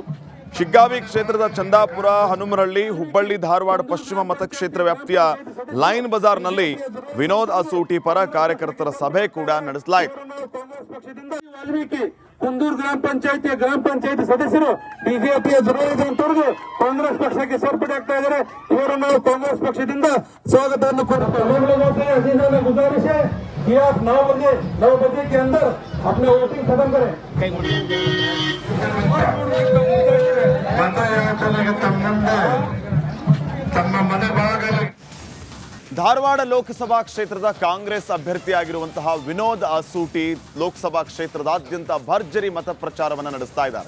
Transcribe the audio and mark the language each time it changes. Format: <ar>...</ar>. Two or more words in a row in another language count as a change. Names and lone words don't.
<kn>ಶಿಗ್ಗಾವಿ ಕ್ಷೇತ್ರದ ಚಂದಾಪುರ, ಹನುಮರಹಳ್ಳಿ, ಹುಬ್ಬಳ್ಳಿ, ಧಾರವಾಡ ಪಶ್ಚಿಮ ಮತಕ್ಷೇತ್ರ ವ್ಯಾಪ್ತಿಯ ಲೈನ್ ಬಜಾರ್ನಲ್ಲಿ ವಿನೋದ್ ಅಸೂಟಿ ಪರ ಕಾರ್ಯಕರ್ತರ ಸಭೆ ಕೂಡ ನಡೆಸಲಾಯಿತು. ಕುಂದೂರು ಗ್ರಾಮ ಪಂಚಾಯತಿ ಸದಸ್ಯರು ಬಿಜೆಪಿಯ ಜೊತೆಗೆ ಕಾಂಗ್ರೆಸ್ ಪಕ್ಷಕ್ಕೆ ಸೇರ್ಪಡೆ ಆಗ್ತಾ ಇದ್ದಾರೆ. ಇವರನ್ನು ನಾವು ಕಾಂಗ್ರೆಸ್ ಪಕ್ಷದಿಂದ ಸ್ವಾಗತವನ್ನು कोरुते</kn> <hi>गुजारिश है कि आप 9 बजे के अंदर अपने वोटिंग खत्म करें.</hi> <kn>ಧಾರವಾಡ ಲೋಕಸಭಾ ಕ್ಷೇತ್ರದ ಕಾಂಗ್ರೆಸ್ ಅಭ್ಯರ್ಥಿಯಾಗಿರುವಂತಹ ವಿನೋದ್ ಅಸೂಟಿ ಲೋಕಸಭಾ ಕ್ಷೇತ್ರದಾದ್ಯಂತ ಭರ್ಜರಿ ಮತ ಪ್ರಚಾರವನ್ನು ನಡೆಸ್ತಾ ಇದ್ದಾರೆ.</kn>